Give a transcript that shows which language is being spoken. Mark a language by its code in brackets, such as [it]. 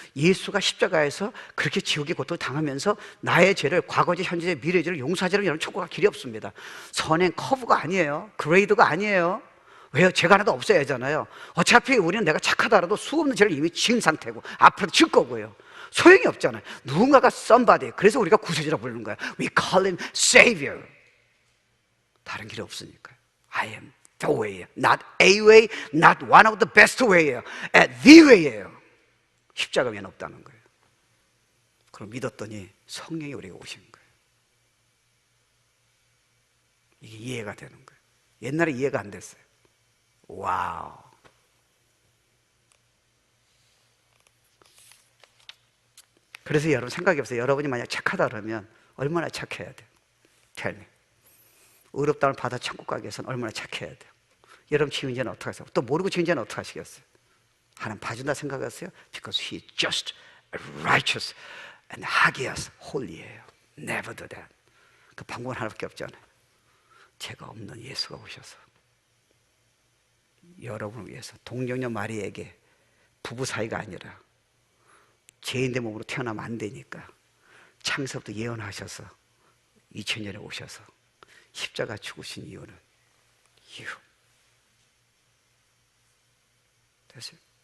[ko] 예수가 십자가에서 그렇게 지옥의 고통을 당하면서 나의 죄를, 과거죄, 현재죄, 미래죄를 용서하자면 여러분, 천국 갈 길이 없습니다. 선행 커브가 아니에요. 그레이드가 아니에요. 왜요? 죄가 하나도 없어야 하잖아요. 어차피 우리는 내가 착하더라도 수없는 죄를 이미 지은 상태고 앞으로도 질 거고요. 소용이 없잖아요. 누군가가 somebody, 그래서 우리가 구세주라고 부르는 거예요. [en] We call him Savior. [ko] 다른 길이 없으니까요. [en] I am the way, not a way, not one of the best way예요. The way예요. [ko] 십자가 외에는 없다는 거예요. 그럼 믿었더니 성령이 우리가 오신 거예요. 이게 이해가 되는 거예요. 옛날에 이해가 안 됐어요. 와우. 그래서 여러분 생각해 보세요. 여러분이 만약 착하다 그러면 얼마나 착해야 돼요? [en] Tell me. [ko] 의롭다를 받아 천국 가기 위해서는 얼마나 착해야 돼요? 여러분 지은 죄는 어떻게 하세요? 또 모르고 지은 죄는 어떻게 하시겠어요? 하나님 봐준다 생각하세요? [en] Because He is just, righteous, and hagios, holy예요. Never do that. [ko] 그 방법은 하나밖에 없잖아요. 죄가 없는 예수가 오셔서 여러분을 위해서, 동정녀 마리에게 부부 사이가 아니라 죄인의 몸으로 태어나면 안 되니까 창세부터 예언하셔서 2000년에 오셔서 십자가 죽으신 이유는 됐어요?